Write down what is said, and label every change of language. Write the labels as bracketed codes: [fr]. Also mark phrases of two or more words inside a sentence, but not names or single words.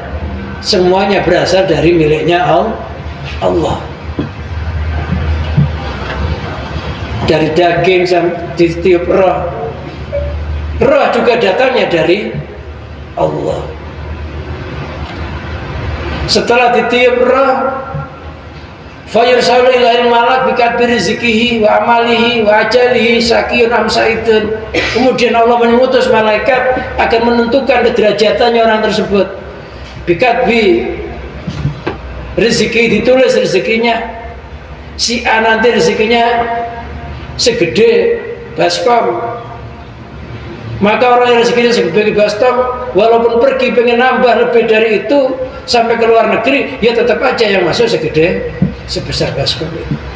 [id] Semuanya berasal dari miliknya Allah. Dari daging sampai ditiup roh. Roh juga datangnya dari Allah. Setelah ditiup roh, [ar] فيرسل إليه الملك بكتب رزقه وعمله وأجله شقي أم سعيد. [id] Kemudian Allah mengutus malaikat akan menentukan kederajatannya orang tersebut. [ar] بكتب رزق, [id] ditulis rezekinya. Si A nanti rezekinya segede baskom, maka orang yang rezekinya segede baskom, walaupun pergi pengen nambah lebih dari itu sampai ke luar negeri, ya tetap aja yang masuk sebesar baskom itu.